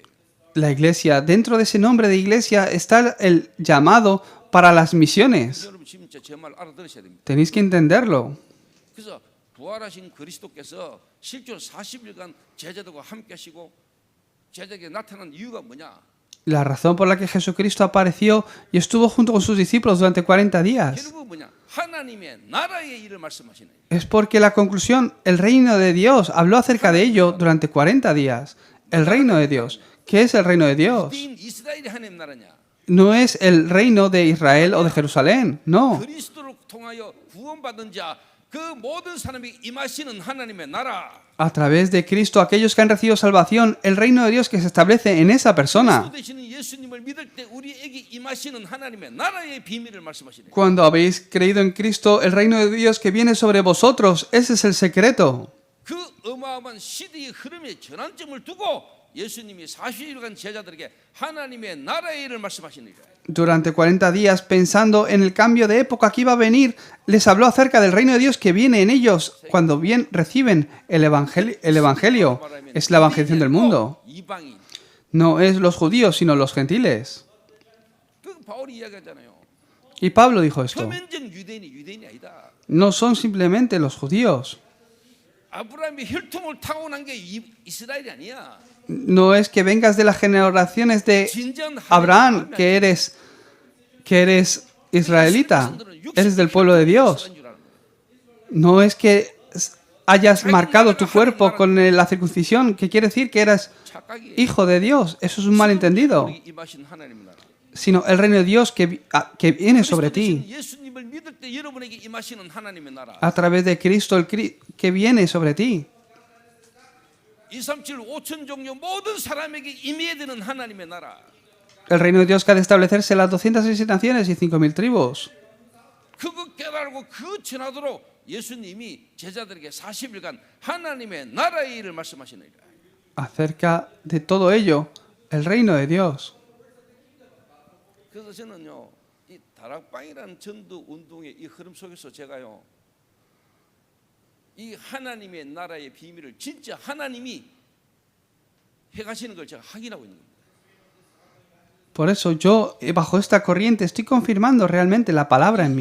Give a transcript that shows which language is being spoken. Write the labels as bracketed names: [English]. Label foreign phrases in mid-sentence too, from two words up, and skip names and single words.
[Spanish] La iglesia, dentro de ese nombre de iglesia está el llamado para las misiones. [Korean] 여러분 진짜 제 말 알아들으셔야 됩니다. [Spanish] Tenéis que entenderlo. [Korean] 그래서 부활하신 그리스도께서 실제로 40일간 제자들과 함께 하시고 제자에게 나타난 이유가 뭐냐? [Spanish] La razón por la que Jesucristo apareció y estuvo junto con sus discípulos durante 40 días [Korean] 결국 뭐냐? 하나님의 나라의 일을 말씀하시는 거예요. [Spanish] es porque la conclusión, el reino de Dios, habló acerca de ello durante 40 días. El reino de Dios. ¿Qué es el reino de Dios? [Korean] 유대인 이스라엘이 하나님 나라냐? [Spanish] No es el reino de Israel o de Jerusalén, no. [Korean] 그리스도를 통하여 구원받은 자 그 모든 사람이 임하시는 하나님의 나라. [Spanish] A través de Cristo, aquellos que han recibido salvación, el reino de Dios que se establece en esa persona. [Korean] 그리스도 되시는 예수님을 믿을 때 우리에게 임하시는 하나님의 나라의 비밀을 말씀하시네요. [Spanish] Cuando habéis creído en Cristo, el reino de Dios que viene sobre vosotros, ese es el secreto. [Korean] 그 어마어마한 시대의 흐름의 전환점을 두고 예수님이 40일간 제자들에게 하나님의 나라의 일을 말씀하시니라. [Spanish] Durante 40 días, pensando en el cambio de época que iba a venir, les habló acerca del reino de Dios que viene en ellos cuando bien reciben el evangelio. Es la evangelización del mundo. [Korean] 이방인. [Spanish] No es los judíos, sino los gentiles. [Korean] 그 바울이 이야기하잖아요. [Spanish] Y Pablo dijo esto. [Korean] 표면적 유대인이 아니다. [Spanish] No son simplemente los judíos. [Korean] 아브라함의 혈통을 타고난 게 이스라엘이 아니야. [Spanish] No es que vengas de las generaciones de [Korean] 진정 [Spanish] Abraham, que eres israelita, eres del pueblo de Dios. No es que hayas marcado tu cuerpo con la circuncisión, que quiere decir que eras hijo de Dios. Eso es un malentendido. Sino el reino de Dios que viene sobre ti. A través de Cristo, que viene sobre ti. [Korean] 2, 3, 7, 5천 종류 모든 사람에게 임해야 되는 하나님의 나라. [Spanish] El reino de Dios que ha de establecerse en las 267 naciones y 5.000 tribus. [Korean] 그거 깨달고 그 전하도록 예수님이 제자들에게 40일간 하나님의 나라의 일을 말씀하시느니라. [Spanish] Acerca de todo ello, el reino de Dios. [Korean] 그래서 저는요, 이 다락방이라는 전도 운동의 이 흐름 속에서 제가요, 이 하나님의 나라의 비밀을 진짜 하나님이 해가시는 걸 제가 확인하고 있는 겁니다. [Spanish] Por eso yo, bajo esta corriente, estoy confirmando realmente la palabra en mí.